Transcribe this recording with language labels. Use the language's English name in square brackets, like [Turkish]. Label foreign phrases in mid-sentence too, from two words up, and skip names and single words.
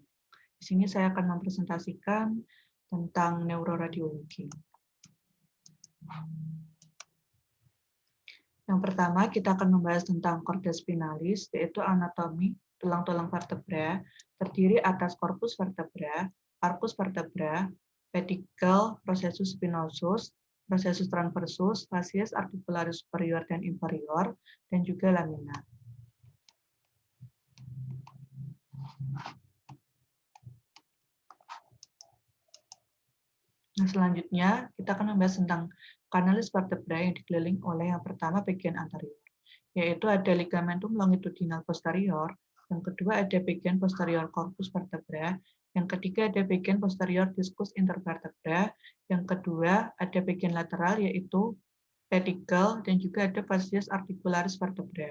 [Indonesian] Di sini saya akan mempresentasikan tentang neuroradiologi. Yang pertama, kita akan membahas tentang corda spinalis, yaitu anatomi tulang-tulang vertebra, terdiri atas corpus vertebra, arcus vertebra, pedicle, processus spinosus, processus transversus, facies articularis superior dan inferior, dan juga lamina. Nah, selanjutnya kita akan membahas tentang kanalis vertebra yang dikelilingi oleh yang pertama bagian anterior, yaitu ada ligamentum longitudinal posterior, yang kedua ada bagian posterior corpus vertebra, yang ketiga ada bagian posterior discus intervertebra, yang kedua ada bagian lateral yaitu pedicle, dan juga ada facies articularis vertebra.